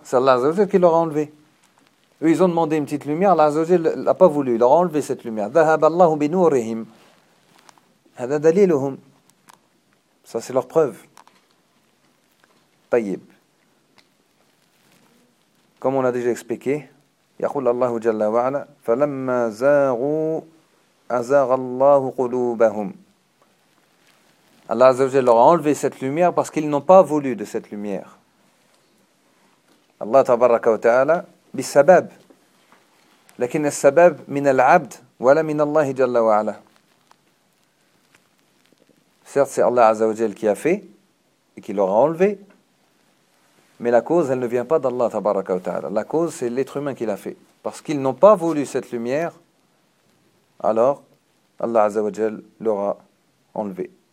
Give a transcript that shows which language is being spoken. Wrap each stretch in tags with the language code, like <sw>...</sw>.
<fr>C'est Allah Azza wa Jal qui leur a enlevé. Eux, ils ont demandé une petite lumière. Allah Azza wa Jal l'a pas voulu. Il leur a enlevé cette lumière.</fr> <ar>Dhahab Allahu bi nurihim. Hada daliluhum.</ar> <fr>Ça, c'est leur preuve.</fr> <ar>Tayyib.</ar> <fr>Comme on a déjà expliqué.</fr> <ar>يقول الله جل وعلا فلما زاغوا أزاغ الله قلوبهم.</ar> <fr>Allah عز وجل leur a enlevé cette lumière parce qu'ils n'ont pas voulu de cette lumière.</fr> <ar>الله تبارك وتعالى بالسبب لكن السبب من العبد ولا من الله جل وعلا.</ar> <fr>Certes, c'est Allah عز وجل qui a fait et qui leur a enlevé. Mais la cause, elle ne vient pas d'Allah tabaraka wa ta'ala. La cause, c'est l'être humain qui l'a fait. Parce qu'ils n'ont pas voulu cette lumière, alors Allah Azza wa Jal l'aura enlevée.</fr>